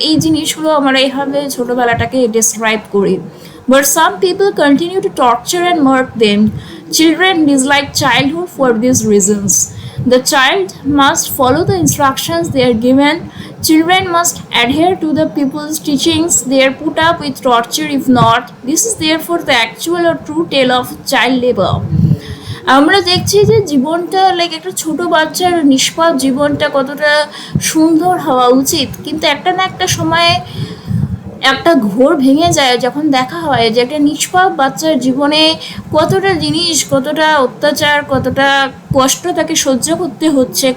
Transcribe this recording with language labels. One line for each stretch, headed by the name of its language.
Bangla: এই জিনিসগুলো আমরা এইভাবে ছোটোবেলাটাকে ডিসক্রাইব করি।
English: But some people continue to torture and mock them. Children dislike childhood for these reasons. The child must follow the instructions they are given. Children must adhere to the people's teachings. They are put up with torture if not. This is therefore the actual or true tale of child labor.
Bangla: আমরা দেখছি যে জীবনটা like একটা ছোট বাচ্চার নিষ্পাপ জীবনটা কতটা সুন্দর হওয়া উচিত, কিন্তু একটা না একটা সময়ে একটা ঘোর ভেঙে যায় যখন দেখা হয় যে একটা নিষ্পাপ বাচ্চার জীবনে কতটা জিনিস, কতটা অত্যাচার, কতটা কষ্ট তাকে সহ্য করতে হচ্ছে।